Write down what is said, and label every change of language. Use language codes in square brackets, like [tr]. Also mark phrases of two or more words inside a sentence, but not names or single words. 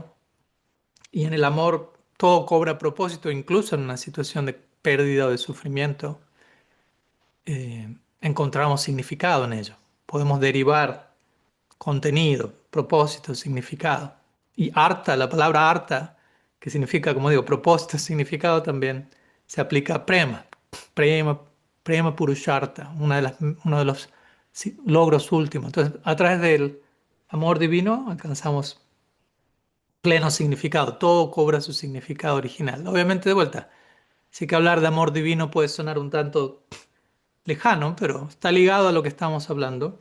[es] Y en el amor todo cobra propósito, incluso en una situación de pérdida o de sufrimiento, encontramos significado en ello. Podemos derivar contenido, propósito, significado. Y arta, la palabra arta, que significa, como digo, propósito, significado también, se aplica a prema. [sa] प्रेम, प्रेम पुरुषार्थ, [es] uno de los logros últimos. Entonces, a través del amor divino alcanzamos pleno significado, todo cobra su significado original. Obviamente, de vuelta, sí que hablar de amor divino puede sonar un tanto lejano, pero está ligado a lo que estamos hablando.